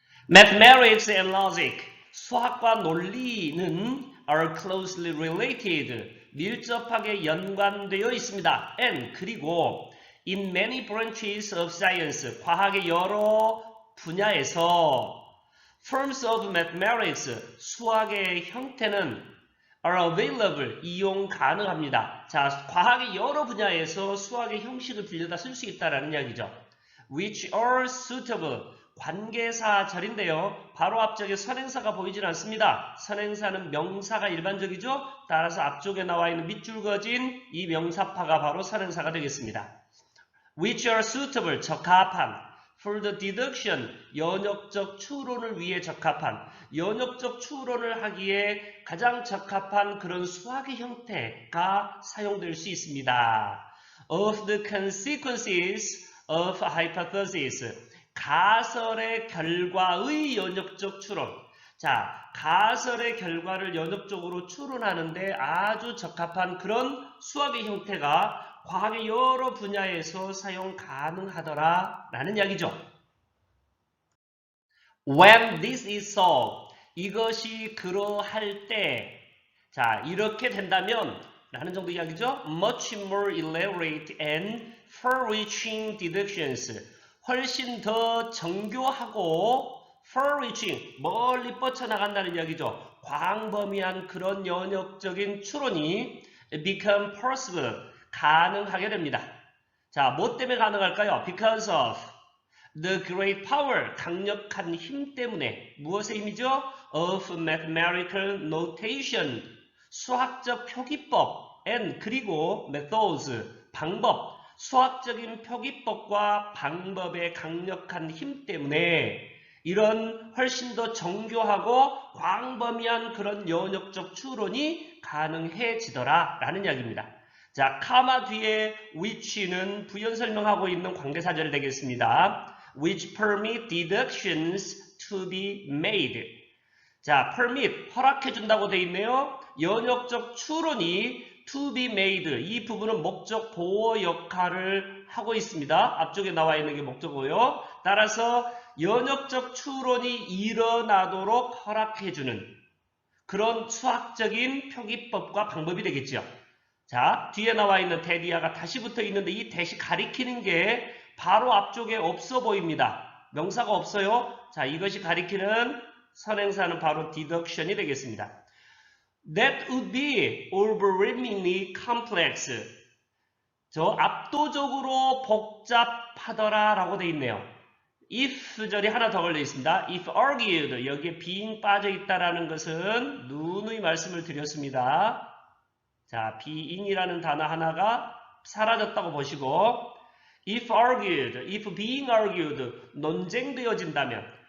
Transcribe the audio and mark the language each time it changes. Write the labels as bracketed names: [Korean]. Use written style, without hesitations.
[English] Mathematics and logic, [Korean] 수학과 논리는 [English] are closely related, [Korean] 밀접하게 연관되어 있습니다. [English] And [Korean] 그리고 [English] in many branches of science, [Korean] 과학의 여러 분야에서 [English] forms of mathematics, [Korean] 수학의 형태는 [English] are available, [Korean] 이용 가능합니다. 자, 과학의 여러 분야에서 수학의 형식을 빌려다 쓸 수 있다라는 이야기죠. [English] Which are suitable, [Korean] 관계사절인데요. 바로 앞쪽에 선행사가 보이질 않습니다. 선행사는 명사가 일반적이죠. 따라서 앞쪽에 나와 있는 밑줄 그어진 이 명사파가 바로 선행사가 되겠습니다. [English] Which are suitable, [Korean] 적합한. [English] For the deduction, [Korean] 연역적 추론을 위해 적합한, 연역적 추론을 하기에 가장 적합한 그런 수학의 형태가 사용될 수 있습니다. [English] Of the consequences of hypothesis, [Korean] 가설의 결과의 연역적 추론. 자, 가설의 결과를 연역적으로 추론하는데 아주 적합한 그런 수학의 형태가 과학의 여러 분야에서 사용 가능하더라 라는 이야기죠. [English] When this is so, [Korean] 이것이 그러할 때, 자, 이렇게 된다면 라는 정도 이야기죠. [English] Much more elaborate and far-reaching deductions, [Korean] 훨씬 더 정교하고 [English] far-reaching, [Korean] 멀리 뻗쳐나간다는 이야기죠. 광범위한 그런 연역적인 추론이 [English] become possible, [Korean] 가능하게 됩니다. 자, 뭐 때문에 가능할까요? [English] Because of the great power, [Korean] 강력한 힘 때문에. 무엇의 힘이죠? [English] Of mathematical notation, [Korean] 수학적 표기법, and 그리고 methods, 방법, 수학적인 표기법과 방법의 강력한 힘 때문에 이런 훨씬 더 정교하고 광범위한 그런 연역적 추론이 가능해지더라 라는 이야기입니다. 자, 카마 뒤에 which는 부연 설명하고 있는 관계사절이 되겠습니다. [English] Which permit deductions to be made. [Korean] 자, permit, 허락해준다고 되어 있네요. 연역적 추론이 [English] to be made, [Korean] 이 부분은 목적 보호 역할을 하고 있습니다. 앞쪽에 나와 있는 게 목적어고요. 따라서 연역적 추론이 일어나도록 허락해주는 그런 수학적인 표기법과 방법이 되겠죠. 자, 뒤에 나와 있는 대디아가 다시 붙어 있는데 이 대시 가리키는 게 바로 앞쪽에 없어 보입니다. 명사가 없어요. 자, 이것이 가리키는 선행사는 바로 deduction이 되겠습니다. [English] That would be overwhelmingly complex. [Korean] 저 압도적으로 복잡하더라 라고 되어 있네요. if 절이 하나 더 걸려 있습니다. [English] if argued, [Korean] 여기에 being 빠져 있다라는 것은 누누이 말씀을 드렸습니다. 자, being이라는 단어 하나가 사라졌다고 보시고 [English] if argued, if being argued, [Korean] 논쟁되어진다면